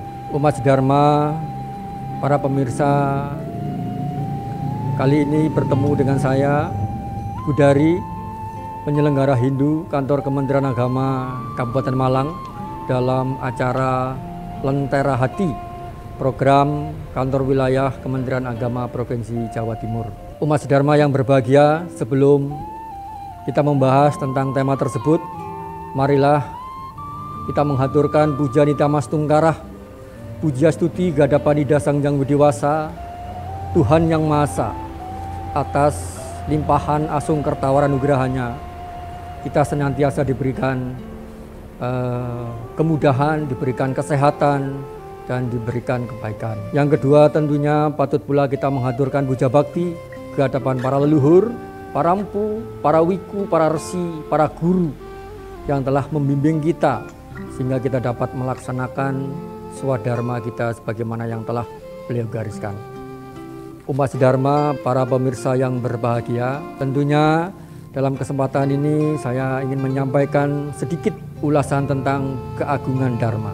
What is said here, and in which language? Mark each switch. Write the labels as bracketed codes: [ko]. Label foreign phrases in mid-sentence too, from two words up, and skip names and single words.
[id] Umat Dharma, para pemirsa, kali ini bertemu dengan saya, Gudari, penyelenggara Hindu Kantor Kementerian Agama Kabupaten Malang dalam acara Lentera Hati, program Kantor Wilayah Kementerian Agama Provinsi Jawa Timur. Umat Dharma yang berbahagia, sebelum kita membahas tentang tema tersebut, marilah kita menghaturkan puja Nitamas Tungkarah, puja stuti Gadapanida Sangjang Widiwasa, Tuhan Yang Maha Esa, atas limpahan asung kertawar anugerahnya. Kita senantiasa diberikan kemudahan, diberikan kesehatan, dan diberikan kebaikan. Yang kedua, tentunya patut pula kita menghaturkan puja bakti ke hadapan para leluhur, para empu, para wiku, para resi, para guru yang telah membimbing kita sehingga kita dapat melaksanakan swadharma kita sebagaimana yang telah beliau gariskan. Umat Dharma, para pemirsa yang berbahagia, tentunya dalam kesempatan ini saya ingin menyampaikan sedikit ulasan tentang keagungan Dharma.